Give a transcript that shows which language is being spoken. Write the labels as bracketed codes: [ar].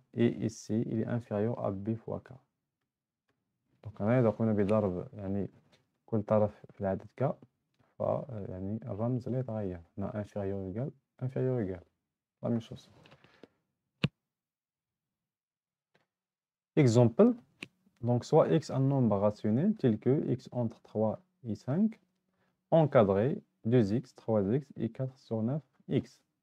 [fr] Et ici, il est inférieur à b fois k. [ar] donc أنا إذا قمنا بضرب يعني كل طرف في العدد k ف يعني الرمز لا يتغير. [fr] هنا inférieur égal la même chose. Exemple, donc soit x un nombre rationnel tel que x entre 3 et 5, encadré 2x, 3x et 4 sur 9x.